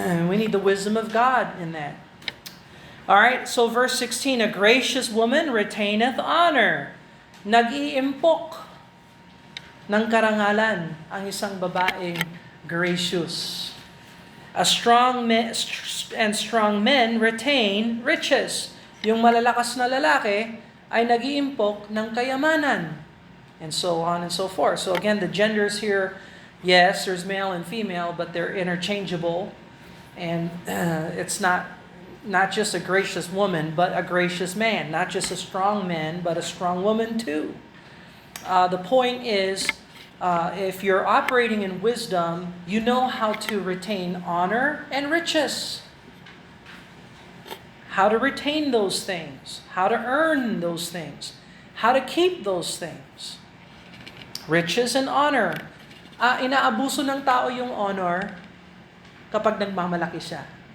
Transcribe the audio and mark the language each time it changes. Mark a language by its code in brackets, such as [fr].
[en] We need the wisdom of God in that. Alright, so verse 16, a gracious woman retaineth honor. [tl] Nag-iimpok ng karangalan ang isang babaeng gracious. [en] Strong men retain riches. [tl] Yung malalakas na lalaki ay nag-iimpok ng kayamanan. [en] And so on and so forth. So again, the genders here, yes, there's male and female, but they're interchangeable. And it's not just a gracious woman, but a gracious man. Not just a strong man, but a strong woman too. The point is, if you're operating in wisdom, you know how to retain honor and riches. How to retain those things. How to earn those things. How to keep those things. Riches and honor. [tl] Inaabuso ng tao yung honor kapag nagmamalaki siya.